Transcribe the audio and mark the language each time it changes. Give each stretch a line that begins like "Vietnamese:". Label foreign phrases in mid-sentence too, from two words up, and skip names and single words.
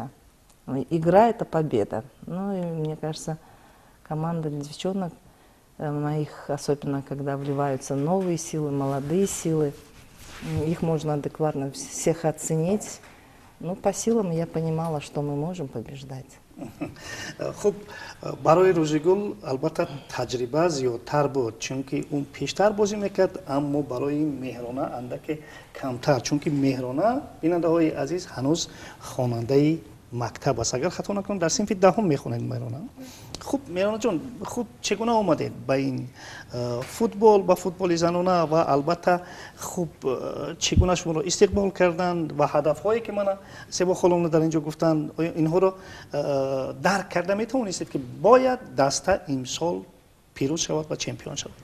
Russian: Игра – это победа. Ну и мне кажется, команда девчонок моих, особенно когда вливаются новые силы, молодые силы, их можно адекватно всех оценить. Ну, по силам я понимала, что мы можем побеждать.
Tajik: хуб барои рӯзигул албатта таҷриба зиёдтар буд, чунки ун пештар бозӣ мекард, аммо барои Меҳрона андаке камтар, чунки Меҳрона бинандаҳои азиз ҳанӯз хонандаи мактаб аст. Агар хато накунам дар синфи даҳум мехонед Меҳрона. хуб Меҳрона ҷон, хуб чегуна омадед ба ин футбол, ба футболи занона ва албатта хуб чегуна шуморо истиқбол карданд ва ҳадафҳое ки мана Себо холомна дар инҷо гуфтанд, оё инҳоро дарк карда метавонистед ки бояд даста имсол пирӯз шавад ва чемпион шавад?